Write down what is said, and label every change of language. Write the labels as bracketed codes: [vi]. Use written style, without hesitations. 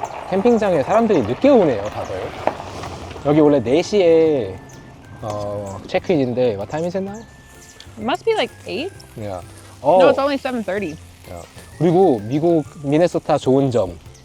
[ko] 캠핑장에 사람들이 늦게 오네요, 다들. 여기 원래 4시에 체크인인데 [en] what time is it now? It must be like 8? Yeah. No, it's only 7:30. [ko] 그리고 미국 미네소타 좋은 점.